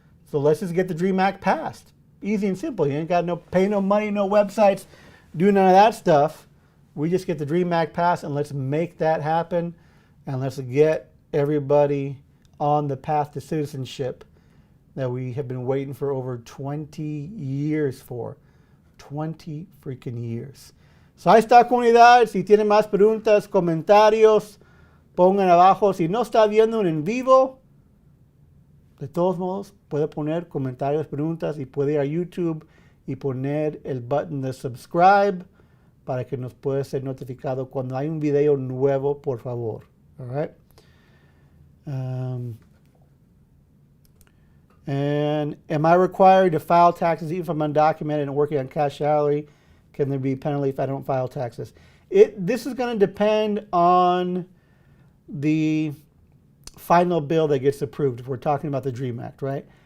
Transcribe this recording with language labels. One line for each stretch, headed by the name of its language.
English: So let's just get the DREAM Act passed. Easy and simple. You ain't got no pay no money, no websites, do none of that stuff. We just get the DREAM Act passed, and let's make that happen. And let's get everybody on the path to citizenship that we have been waiting for over 20 years for. 20 freaking years. So
Spanish: ahí está, comunidad. Si tienen más preguntas, comentarios, pongan abajo. Si no está viendo en vivo, de todos modos, puede poner comentarios, preguntas, y puede ir a YouTube y poner el button de subscribe para que nos pueda ser notificado cuando hay un video nuevo, por favor.
English: All right? And am I required to file taxes even if I'm undocumented and working on cash salary? Can there be a penalty if I don't file taxes? This is going to depend on the final bill that gets approved if we're talking about the DREAM Act, right?